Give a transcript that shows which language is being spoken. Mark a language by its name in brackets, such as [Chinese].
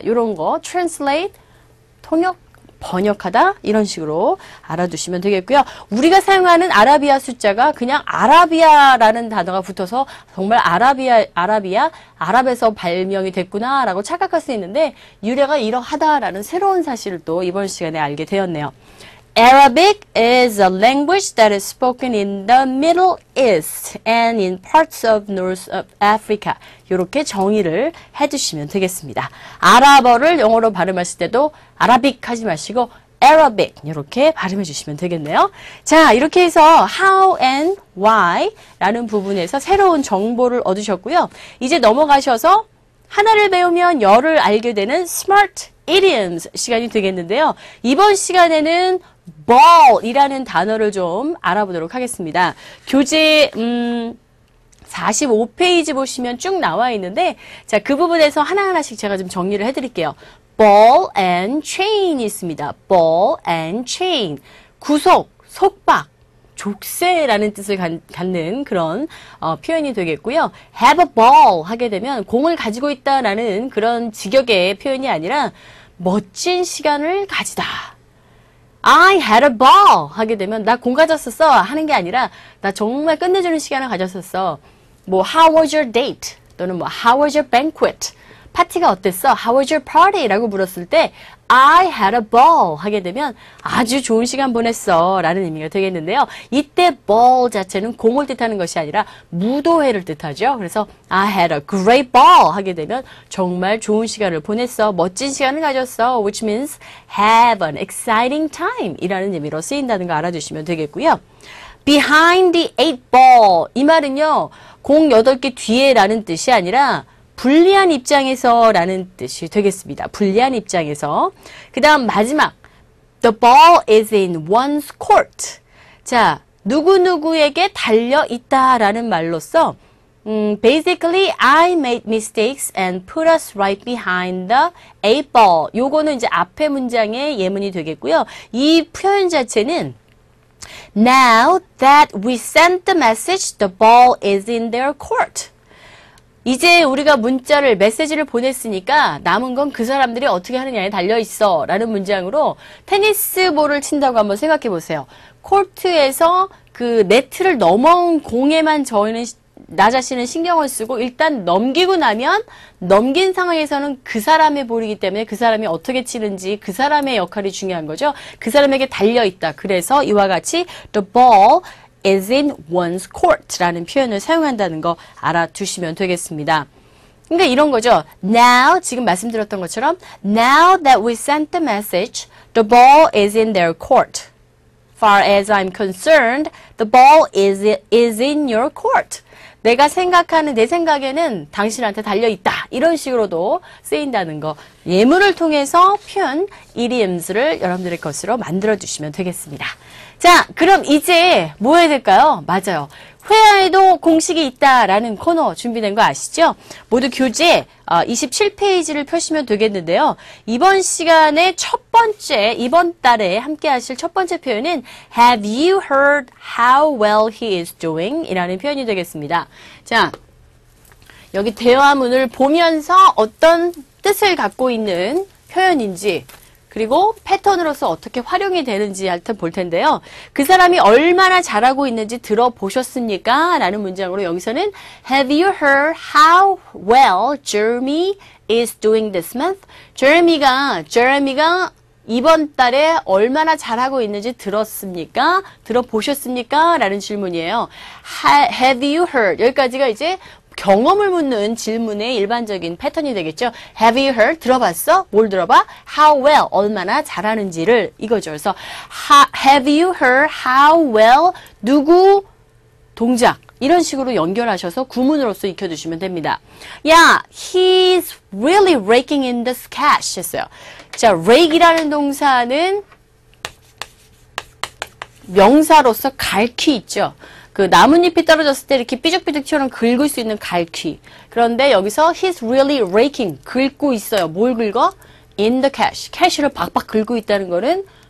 [Korean] 이런 거 translate 통역 번역하다 이런 식으로 알아두시면 되겠고요. 우리가 사용하는 아라비아 숫자가 그냥 아라비아라는 단어가 붙어서 정말 아랍에서 발명이 됐구나라고 착각할 수 있는데 유래가 이러하다라는 새로운 사실을 또 이번 시간에 알게 되었네요. [English] Arabic is a language that is spoken in the Middle East and in parts of North of Africa. [Korean] 이렇게 정의를 해주시면 되겠습니다. 아랍어를 영어로 발음하실 때도 아라빅 하지 마시고 Arabic 이렇게 발음해 주시면 되겠네요. 자, 이렇게 해서 how and why 라는 부분에서 새로운 정보를 얻으셨고요. 이제 넘어가셔서 하나를 배우면 열을 알게 되는 Smart Idioms 시간이 되겠는데요. 이번 시간에는 ball이라는 단어를 좀 알아보도록 하겠습니다. 교재 45페이지 보시면 쭉 나와 있는데 자, 그 부분에서 하나하나씩 제가 좀 정리를 해드릴게요. ball and chain이 있습니다. [English] ball and chain. [Korean] 구속, 속박, 족쇄라는 뜻을 갖는 그런 표현이 되겠고요. have a ball 하게 되면 공을 가지고 있다라는 그런 직역의 표현이 아니라 멋진 시간을 가지다. [English] I had a ball [Korean] 하게 되면 나 공 가졌었어 하는 게 아니라 나 정말 끝내주는 시간을 가졌었어. [English] 뭐 How was your date? 또는 뭐 How was your banquet? [Korean] 파티가 어땠어? [English] How was your party? [Korean] 라고 물었을 때 [English] I had a ball [Korean] 하게 되면 아주 좋은 시간 보냈어 라는 의미가 되겠는데요. 이때 ball 자체는 공을 뜻하는 것이 아니라 무도회를 뜻하죠. 그래서 [English] I had a great ball [Korean] 하게 되면 정말 좋은 시간을 보냈어. 멋진 시간을 가졌어. [English] Which means have an exciting time [Korean] 이라는 의미로 쓰인다는 거 알아두시면 되겠고요. [English] Behind the 8ball [Korean] 이 말은요. 공 8개 뒤에 라는 뜻이 아니라 불리한 입장에서 라는 뜻이 되겠습니다. 불리한 입장에서. 그 다음 마지막 [English] The ball is in one's court. [Korean] 자, 누구누구에게 달려있다 라는 말로써 [English] basically I made mistakes and put us right behind the 8ball. [Korean] 요거는 이제 앞에 문장의 예문이 되겠고요. 이 표현 자체는 [English] Now that we sent the message, the ball is in their court. [Korean] 이제 우리가 문자를, 메시지를 보냈으니까 남은 건 그 사람들이 어떻게 하느냐에 달려있어 라는 문장으로 테니스 볼을 친다고 한번 생각해 보세요. 코트에서 그 네트를 넘어온 공에만 저희는 나 자신은 신경을 쓰고 일단 넘기고 나면 넘긴 상황에서는 그 사람의 볼이기 때문에 그 사람이 어떻게 치는지 그 사람의 역할이 중요한 거죠. 그 사람에게 달려있다. 그래서 이와 같이 [English] the ball is in one's court [Korean] 라는 표현을 사용한다는 거 알아두시면 되겠습니다. 그러니까 이런 거죠. [English] Now, [Korean] 지금 말씀드렸던 것처럼 [English] Now that we sent the message, the ball is in their court. Far as I'm concerned, the ball is in your court. [Korean] 내가 생각하는, 내 생각에는 당신한테 달려있다. 이런 식으로도 쓰인다는 거. 예문을 통해서 표현, idioms를 여러분들의 것으로 만들어주시면 되겠습니다. 자, 그럼 이제 뭐 해야 될까요? 맞아요. 회화에도 공식이 있다라는 코너 준비된 거 아시죠? 모두 교재 27페이지를 펴시면 되겠는데요. 이번 시간에 첫 번째, 이번 달에 함께 하실 첫 번째 표현은 [English] Have you heard how well he is doing? [Korean] 이라는 표현이 되겠습니다. 자, 여기 대화문을 보면서 어떤 뜻을 갖고 있는 표현인지 그리고 패턴으로서 어떻게 활용이 되는지 하여튼 볼 텐데요. 그 사람이 얼마나 잘하고 있는지 들어보셨습니까? 라는 문장으로 여기서는 [English] Have you heard how well Jeremy is doing this month? [Korean] 제레미가 이번 달에 얼마나 잘하고 있는지 들었습니까? 들어보셨습니까? 라는 질문이에요. [English] Have you heard? [Korean] 여기까지가 이제 경험을 묻는 질문의 일반적인 패턴이 되겠죠. [English] Have you heard? [Korean] 들어봤어? 뭘 들어봐? [English] How well? [Korean] 얼마나 잘하는지를 이거죠. 그래서 [English] Have you heard how well? [Korean] 누구? 동작. 이런 식으로 연결하셔서 구문으로서 익혀두시면 됩니다. [English] 야, he's really raking in the cash [Korean] 했어요. 자, rake이라는 동사는 명사로서 갈퀴 있죠. 그 나뭇잎이 떨어졌을 때 이렇게 삐죽삐죽처럼 긁을 수 있는 갈퀴. 그런데 여기서 [English] he's really raking, [Korean] 긁고 있어요. 뭘 긁어? In the cash. 캐시를 박박 긁고 있다는 거는